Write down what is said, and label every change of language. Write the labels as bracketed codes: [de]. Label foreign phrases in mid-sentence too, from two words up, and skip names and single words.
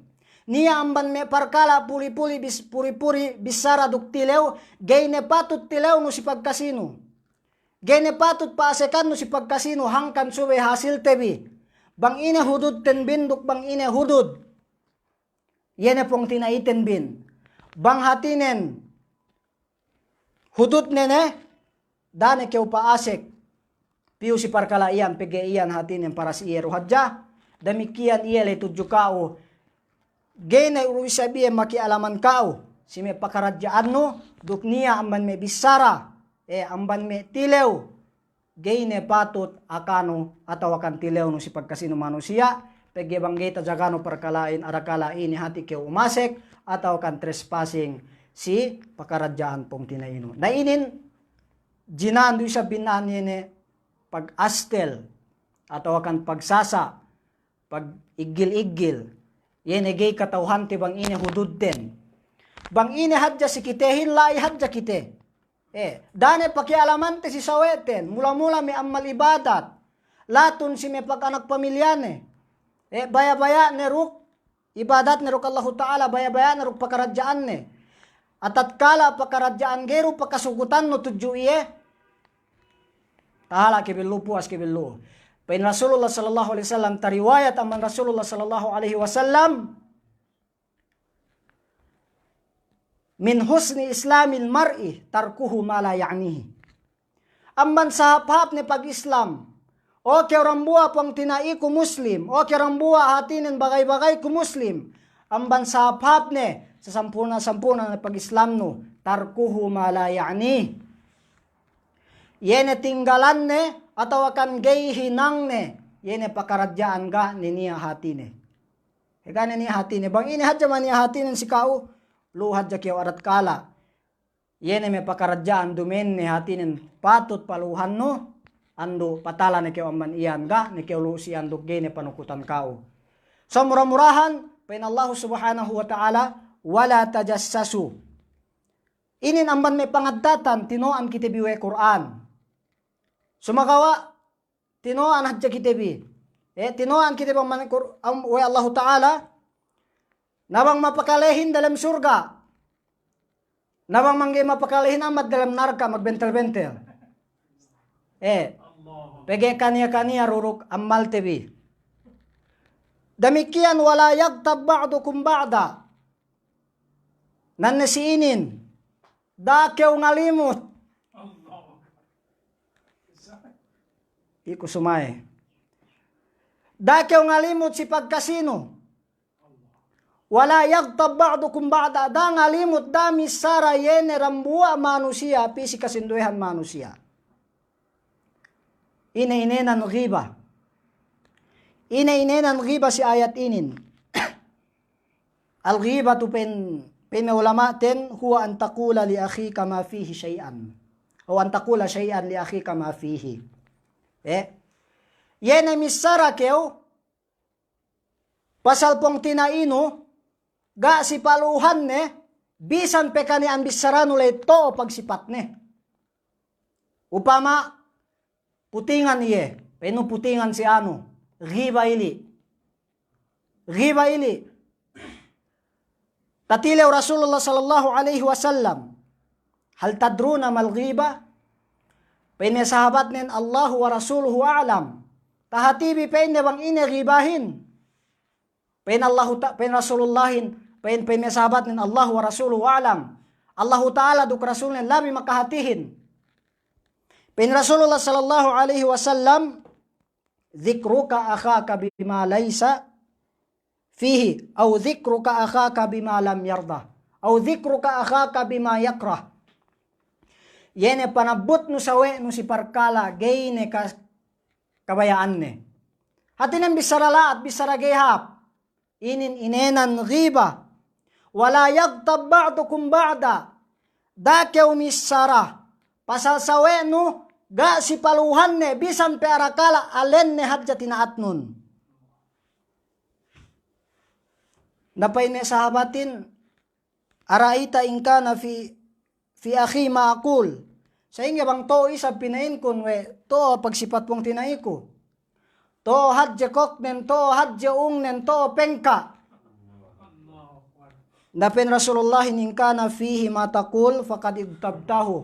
[yka] Niya amban me parkala puri-puri bisara duk tilew gayne patut tilew no si pagkasino. Gayne patut paasekan no si pagkasino hangkan suwe hasil tebi. Bang ine hudud ten binduk bang ine hudud. Yene pong tinaiten bin. Bang hatinen hudud nene dane keu paasek. Piu si parkala iyan pege iyan hatinen para si iero hadja. Demikian iya le tujukao. Gene urusabiye makialaman kau. Si me pakaradyaan no duk niya amban me bisara. Amban me tilew. Gene patut akano atau akan tilew no si pagkasino manusia. Pege banggeta jagano perkalain arakala ini hati ke umasek atau kan trespassing si pakaradyaan pong tinaino. Na inin jinando sa binan yene pag astel atau akan pagsasa pag igil-igil yene gay katauhan ti bang ine hudud den. Bang ine hadja si kitehin lai hadja kite. Dane pakialaman te si saweten mula-mula may amal ibadat. Latun si may pag-anak pamilyane. Baya-baya neruk ibadat neruk Allah Ta'ala baya-baya neruk pakaradyaan ne. At tatkala pakaradyaan gero pakasugutan no tudyo iye. Tahala kibillu puas kibillu. [ar] Pain Rasulullah صلى الله عليه وسلم tariwayat aman Rasulullah صلى الله عليه وسلم من حسن إسلام المرء تركه ما لا يعنيه. [yka] Amban sahap-hap ni pag-Islam. O kerambua pang tinai ku muslim. O kerambua hatinin bagay-bagay ku muslim. Amban sahap-hap ni sa sampuna na pag-Islam no [ar] تركه ما لا يعنيه. [yka] Yene tinggalan ne atau akan gay hinang ne yene pakaradyaan ga ni niya hati ne. Gane niya hati ne. Bang ini hadja man niya hati ne si kau luhad ja kiyaw arat kala. Yene me pakaradyaan dumen ne hati ne patut paluhan no ando patala ne kiyaw aman iyan ga ne kiyaw lu si anduk gene panukutan kau. So murah-murahan pain Allah [ar] سبحانه وتعالى ولا تجسسوا. [yka] Inin amban may pangadatan tinoan kitibiwe Quran. Sumakawa tinoan hadja kitibi. Tinoan kitibi we Allah Ta'ala nabang mapakalehin dalam surga. Nabang mangge mapakalehin amat dalam narka magbentel-bentel. Pege kania ruruk amal tibi. [ar] Demikian ولا يغتب بعضكم بعضا. [yka] Nanasiinin dakew ngalimot. Iku sumay. Dakew ngalimot si pagkasino. [ar] ولا يغتب بعضكم بعضا. [yka] Da ngalimot da misara yene rambua manusia pisi kasinduhan manusia. Ina-inenan ghiba. Ina-inenan ghiba si ayat inin. [ar] الغيبة tu pen ulama ten هو أن تقول لأخيك ما فيه شيئا. O أن تقول شيئا لأخيك ما فيه. [yka] Yene misara keo pasal pong tinaino ga si paluhan ne bisan pekani ang bisarano le to pagsipat ne. Upama putingan iye, peno putingan si ano, ghiba ili. Ghiba ili. Tatilew Rasulullah [ar] صلى الله عليه وسلم. هل تدرون ما الغيبة? [yka] Pene sahabat nen [ar] الله ورسوله أعلم. [yka] Tahatibi pene bang ine ghibahin. Pene Rasulullahin, pene sahabat nen [ar] الله ورسوله أعلم. Allah Ta'ala duk rasul nen lami makahatihin. Pene Rasulullah صلى الله عليه وسلم ذكرك أخاك بما ليس فيه أو ذكرك أخاك بما لم يرض أو ذكرك أخاك بما يكره. [yka] Yene panabot no sawe no si parkala gayne kabayaan ne. Hatin ang bisarala at bisaragehap. [ar] Inenan ghiba. ولا يغتب بعضكم بعضا. [yka] Dakew misara. Pasal sawe no ga si paluhan ne bisan pe arakala alen ne hadja tinaat nun. Napay ne sahabatin [ar] أرأيت إن كان في أخي ما أقول. [yka] Sa inga bang to isa pinain kun we to pagsipat pong tinai ko. To hadje koknen, to hadje ungnen, to pengka. [ar] Dapin Rasulullah إن كان فيه ما تقول فقد اغتبته.